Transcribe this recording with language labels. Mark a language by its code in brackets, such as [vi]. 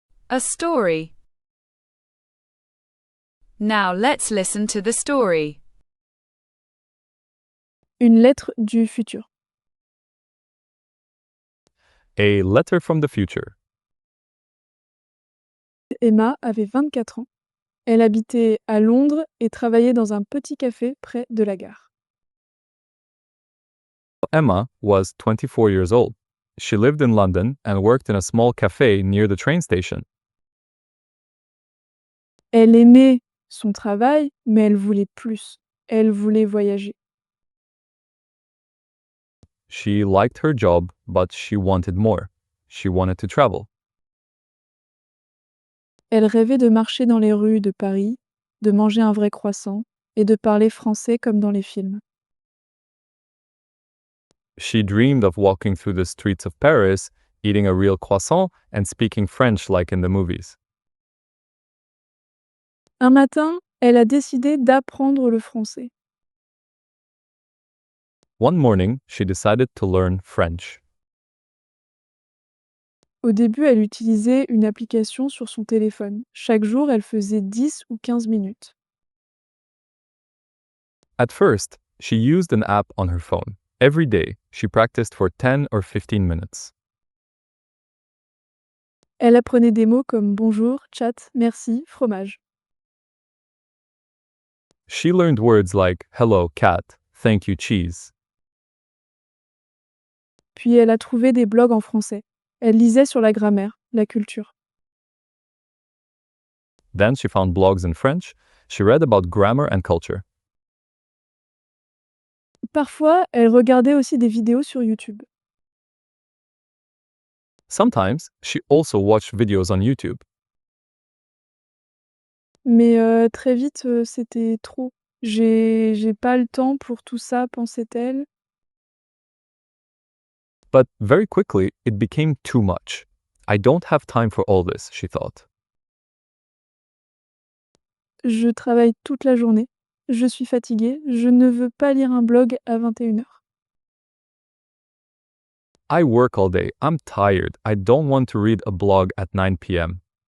[en] A story. Now let's listen to the story. [fr] Une lettre du futur. [en] A letter from the future. [fr] Emma avait 24 ans. Elle habitait à Londres et travaillait dans un petit café près de la gare. [en] Emma was 24 years old. She lived in London and worked in a small cafe near the train station. [fr] Elle aimait son travail, mais elle voulait plus. Elle voulait voyager. [en] She liked her job, but she wanted more. She wanted to travel. [fr] Elle rêvait de marcher dans les rues de Paris, de manger un vrai croissant et de parler français comme dans les films. [en] She dreamed of walking through the streets of Paris, eating a real croissant, and speaking French like in the movies. [fr] Un matin, elle a décidé d'apprendre le français. [en] One morning, she decided to learn French. [fr] Au début, elle utilisait une application sur son téléphone. Chaque jour, elle faisait 10 ou 15 minutes. [en] At first, she used an app on her phone. Every day, she practiced for 10 or 15 minutes. [fr] Elle apprenait des mots comme bonjour, chat, merci, fromage. [en] She learned words like hello, cat, thank you, cheese. [fr] Puis elle a trouvé des blogs en français. Elle lisait sur la grammaire, la culture. [en] Then she found blogs in French. She read about grammar and culture. [fr] Parfois, elle regardait aussi des vidéos sur YouTube. [en] Sometimes, she also watched videos on YouTube. [fr] Mais très vite, c'était trop. J'ai pas le temps pour tout ça, pensait-elle. [en] But very quickly, it became too much. I don't have time for all this, she thought. [fr] Je travaille toute la journée. Je suis fatiguée. Je ne veux pas lire un blog à 21h. [en] I work all day. I'm tired. I don't want to read a blog at 9 p.m.